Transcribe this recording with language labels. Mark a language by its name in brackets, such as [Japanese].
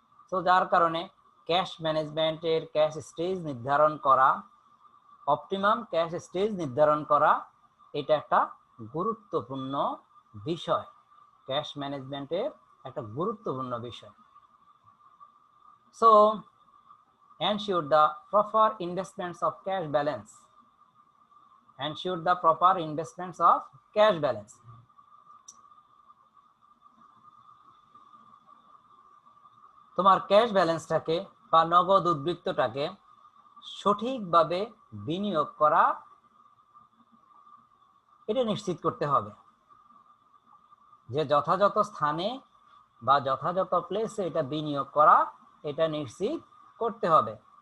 [Bangla] So যার কারণে cash ম্যানেজমেন্টের ক্যাশ স্টেজ নির্ধারণ করা, অপটিমাম ক্যাশ স্টেজ নির্ধারণ করা, এটা একটা গুরুত্বপূর্ণ বিষয়, ক্যাশ ম্যানেজমেন্টের একটা গুরুত্বপূর্ণ বিষয়। So [English] ensure the proper investments of cash balance. Ensure the proper investments of cash balance. [Bangla] তোমার ক্যাশ ব্যালেন্সটাকে বা নগদ উদ্বৃত্তটাকে সঠিকভাবে বিনিয়োগ করা এটা নিশ্চিত করতে হবে, যে যথাযথ স্থানে বা যথাযথ প্লেসে এটা বিনিয়োগ করা এটা নিশ্চিত করতে হবে।